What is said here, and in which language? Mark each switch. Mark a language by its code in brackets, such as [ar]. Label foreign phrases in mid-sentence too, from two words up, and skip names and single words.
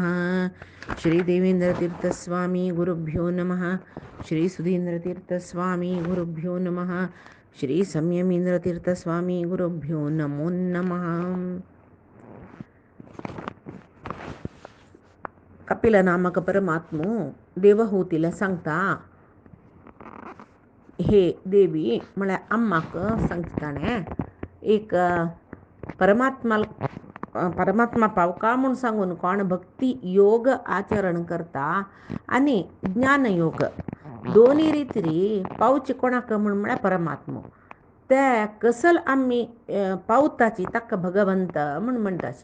[sa] श्रीदेवेन्द्रतीर्थस्वामी गुरुभ्यो नमः। श्रीसुधीन्द्रतीर्थस्वामी गुरुभ्यो नमः। श्रीसंयमीन्द्रतीर्थस्वामी गुरुभ्यो नमो नमः. [kok] कपिल नामक परमात्मो देवहूतीला सांगता, हे देवी मला अम्माक सांगताणे एक परमात्मा पावका म्हणून सांगून कोण भक्ती योग आचरण करता आणि ज्ञानयोग दोन्ही रीती पावची कोणाक म्हणून म्हळ्यार परमात्मो ते कसल आम्ही पावताची तक्क भगवंत म्हणून म्हणटाशी.